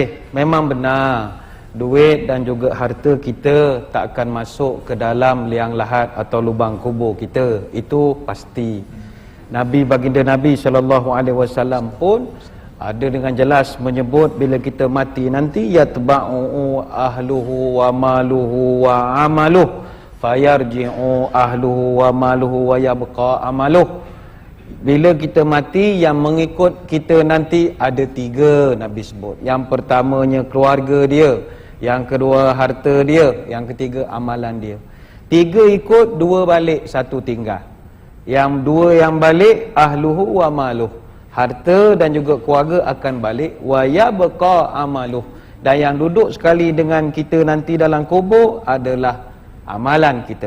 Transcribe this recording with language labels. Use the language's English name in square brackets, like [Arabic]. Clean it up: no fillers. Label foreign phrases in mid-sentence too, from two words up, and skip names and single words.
[Malay] Memang benar, duit dan juga harta kita tak akan masuk ke dalam liang lahat atau lubang kubur kita. Itu pasti. Baginda Nabi SAW pun ada dengan jelas menyebut bila kita mati nanti, [Arabic] يتبعه أهله وماله وعمله فيرجع أهله وماله ويبقى عمله. [Malay] Bila kita mati, yang mengikut kita nanti ada 3 Nabi sebut. Yang pertamanya keluarga dia, yang kedua harta dia, yang ketiga amalan dia. 3 ikut, 2 balik, 1 tinggal. Yang 2 yang balik, [Arabic] أهله وماله, [Malay] harta dan juga keluarga akan balik, [Arabic] ويبقى عمله, [Malay] dan yang duduk sekali dengan kita nanti dalam kubur adalah amalan kita.